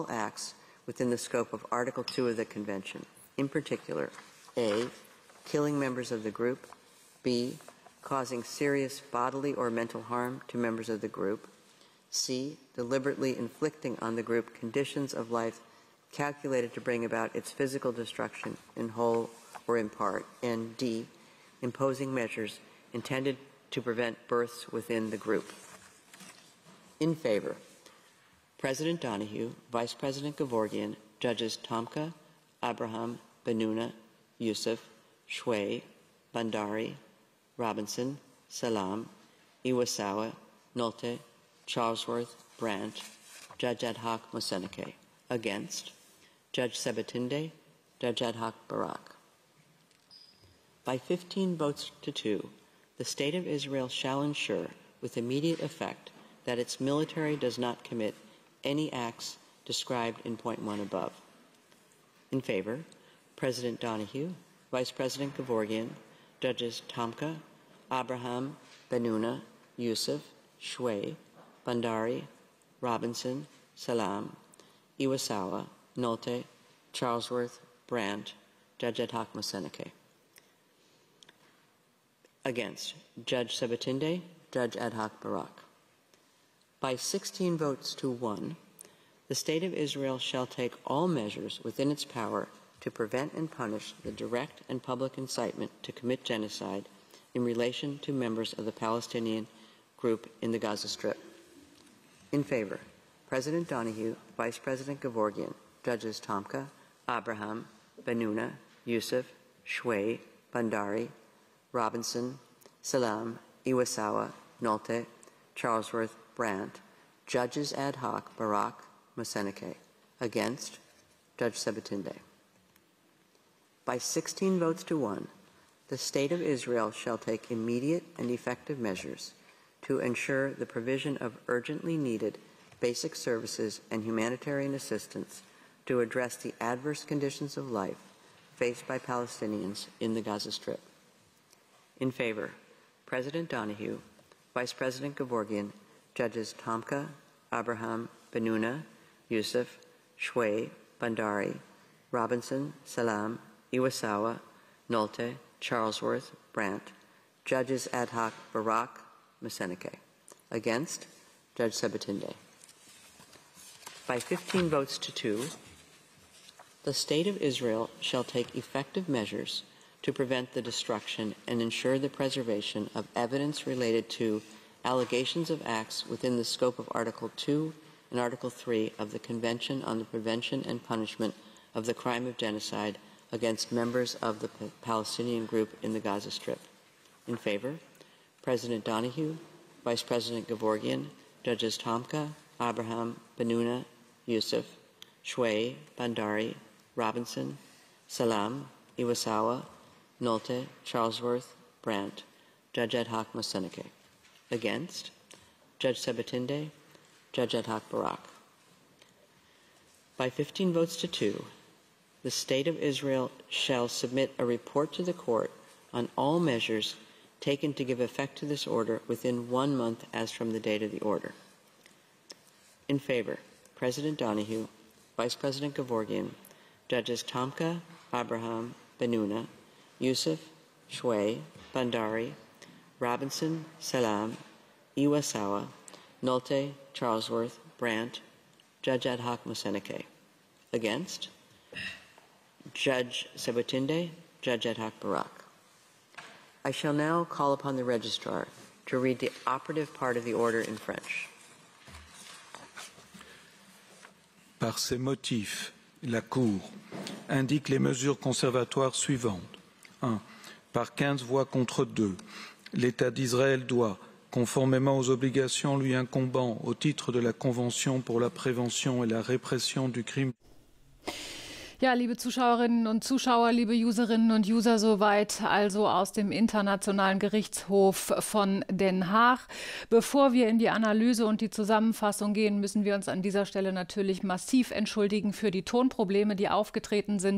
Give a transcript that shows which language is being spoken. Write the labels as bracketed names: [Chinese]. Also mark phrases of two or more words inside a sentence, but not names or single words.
[English] acts within the scope of Article 2 of the Convention, in particular, A, killing members of the group, B, causing serious bodily or mental harm to members of the group, C, deliberately inflicting on the group conditions of life calculated to bring about its physical destruction in whole or in part, and D, imposing measures intended to prevent births within the group. In favor, President Donahue, Vice President Gevorgian, Judges Tomka, Abraham, Benuna, Yusuf, Shway, Bandari, Robinson, Salam, Iwasawa, Nolte, Charlesworth, Brandt, Judge Ad hoc Moseneke. Against, Judge Sebatinde, Judge Ad hoc Barak. By 15 votes to 2, the State of Israel shall ensure with immediate effect that its military does not commit any acts described in point 1 above. In favor, President Donahue, Vice President Gevorgian, Judges Tomka, Abraham, Benuna, Yusuf, Shway, Bandari, Robinson, Salam, Iwasawa, Nolte, Charlesworth, Brandt, Judge Ad hoc Moseneke. Against, Judge Sebatinde, Judge Ad hoc Barak. By 16 votes to 1, the State of Israel shall take all measures within its power to prevent and punish the direct and public incitement to commit genocide in relation to members of the Palestinian group in the Gaza Strip. In favor, President Donahue, Vice President Gevorgian, Judges Tomka, Abraham, Benuna, Yusuf, Shway, Bandari, Robinson, Salam, Iwasawa, Nolte, Charlesworth, Brandt, Judges Ad hoc Barak, Moseneke. Against, Judge Sebatinde. By 16 votes to 1, the State of Israel shall take immediate and effective measures to ensure the provision of urgently needed basic services and humanitarian assistance to address the adverse conditions of life faced by Palestinians in the Gaza Strip. In favor, President Donahue, Vice President Gevorgian, Judges Tomka, Abraham, Benuna, Yusuf, Shway, Bandari, Robinson, Salam, Iwasawa, Nolte, Charlesworth, Brandt, Judges Ad hoc Barak, Moseneke. Against, Judge Sebatinde. By 15 votes to 2, the State of Israel shall take effective measures to prevent the destruction and ensure the preservation of evidence related to allegations of acts within the scope of Article 2 and Article 3 of the Convention on the Prevention and Punishment of the Crime of Genocide against members of the Palestinian group in the Gaza Strip. In favor, President Donahue, Vice President Gevorgian, Judges Tomka, Abraham, Benuna, Yusuf, Shway, Bandari, Robinson, Salam, Iwasawa, Nolte, Charlesworth, Brandt, Judge Ad hoc Moseneke. Against, Judge Sebatinde, Judge Ad hoc Barak. By 15 votes to 2, the State of Israel shall submit a report to the Court on all measures taken to give effect to this order within 1 month as from the date of the order. In favor, President Donahue, Vice President Gevorgian, Judges Tomka, Abraham, Benuna, Youssef, Shway, Bandari, Robinson, Salam, Iwasawa, Nolte, Charlesworth, Brandt, Judge Ad hoc Moseneke. Against? Judge Sebutinde, Judge Ad hoc Barak. I shall now call upon the registrar to read the operative part of the order in French. [French] Par ces motifs, la Cour indique les mesures conservatoires suivantes. 1. Par 15 voix contre 2, l'État d'Israël doit, conformément aux obligations lui incombant au titre de la Convention pour la prévention et la répression du crime. [German] Ja, liebe Zuschauerinnen und Zuschauer, liebe Userinnen und User, soweit also aus dem Internationalen Gerichtshof von Den Haag. Bevor wir in die Analyse und die Zusammenfassung gehen, müssen wir uns an dieser Stelle natürlich massiv entschuldigen für die Tonprobleme, die aufgetreten sind.